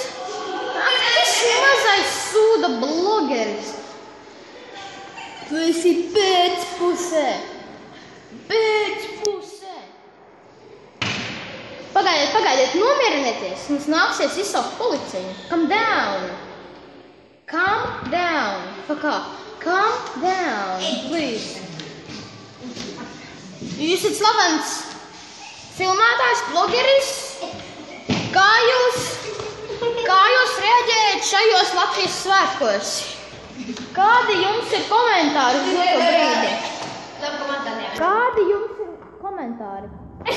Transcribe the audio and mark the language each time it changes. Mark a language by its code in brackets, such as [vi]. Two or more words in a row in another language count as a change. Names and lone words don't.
[lv] Ak, tas mazais sūda blogeris. Tu esi pēcpusē. Pēcpusē. Pagaidiet, nomierinieties. Mums nāksies izsaukt policiju. [en] Calm down. Calm down. Calm down, please. [lv] Jūs esat slavens filmētājs, blogeris. Kā jūs reaģējat šajos Latvijas svētkos? Kādi jums ir komentāri uz šo brīdi? Kādi jums ir komentāri?